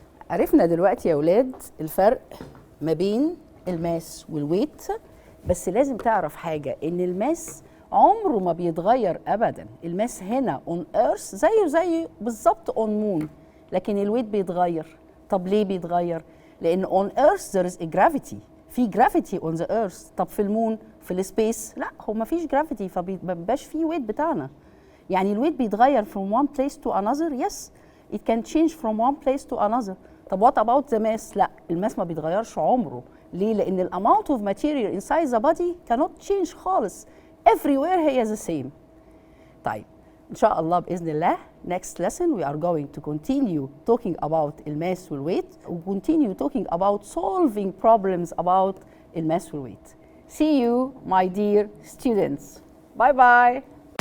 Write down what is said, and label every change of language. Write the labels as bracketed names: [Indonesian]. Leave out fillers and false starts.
[Arabic] عرفنا دلوقتي يا ولاد الفرق ما بين الماس والويت، بس لازم تعرف حاجة، ان الماس عمره ما بيتغير ابدا. الماس هنا [English] on earth [Arabic] زيه بالظبط [English] on moon، [Arabic] لكن الويت بيتغير. طب ليه بيتغير؟ لان [English] on earth there is a gravity، [Arabic] في gravity on the earth. طب في المون في السبيس لا، هو ما فيش gravity، فمبيبقاش فيه ويت بتاعنا. يعني الويت بيتغير [English] from one place to another. yes it can change from one place to another. [Arabic] طب [English] what about the mass؟ [Arabic] لا الماس ما بيتغيرش عمره. ليه؟ لأن ال [English] amount of material inside the body cannot change [Arabic] خالص. [English] everywhere هي the same. [Arabic] طيب إن شاء الله بإذن الله [English] next lesson we are going to continue talking about الماس والويت، و continue talking about solving problems about الماس والويت. See you my dear students. Bye bye.